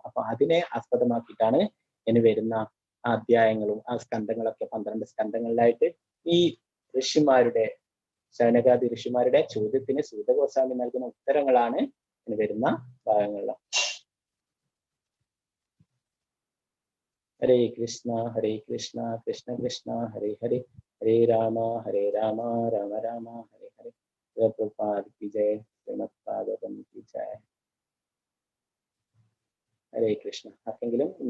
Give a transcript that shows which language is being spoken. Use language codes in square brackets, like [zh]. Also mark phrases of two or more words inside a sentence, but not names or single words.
[ml] അപ്പൊ അതിനെ ആസ്പദമാക്കിയിട്ടാണ് ഇനി വരുന്ന അധ്യായങ്ങളും ആ സ്കന്ധങ്ങളൊക്കെ 12 സ്കന്ധങ്ങളിലായിട്ട് ഈ ഋഷിമാരുടെ, ശൗനകാദി ഋഷിമാരുടെ ചോദ്യത്തിന് സൂതഗോസ്വാമി നൽകുന്ന ഉത്തരങ്ങളാണ് ഇനി വരുന്ന ഭാഗങ്ങളിൽ. [sa] ഹരേ കൃഷ്ണ കൃഷ്ണ കൃഷ്ണ ഹരേ ഹരേ, ഹരേ രാമ രാമ രാമ ഹരേ ഹരേ. [hi] പ്രഭുപാദ की जय, ശ്രീമദ് ഭാഗവതം की जय. [ml] ഹരേ കൃഷ്ണ. ആർക്കെങ്കിലും